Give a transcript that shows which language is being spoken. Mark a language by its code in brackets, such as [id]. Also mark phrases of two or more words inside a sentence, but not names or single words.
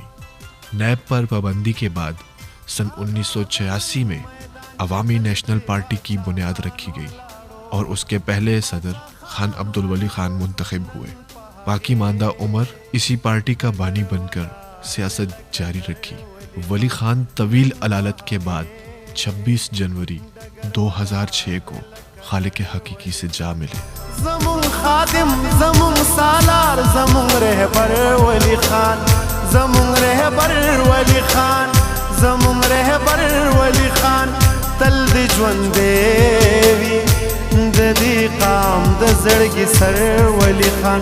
[ur] نیب پر پابندی کے بعد سن 1986 میں عوامی نیشنل پارٹی کی بنیاد رکھی گئی اور اس کے پہلے صدر خان عبدالولی خان منتخب ہوئے. باقی ماندہ عمر اسی پارٹی کا بانی بن کر سیاست جاری رکھی. ولی خان طویل علالت کے بعد 26 جنوری 2006 کو خالق حقیقی سے جا ملے. [ps] زمون خادم زمون سالار زمون رہبر ولی خان، زمون رہبر ولی خان، زمون رہبر ولی خان. تل دی ژوندې د دې قام د زړګي سر ولی خان.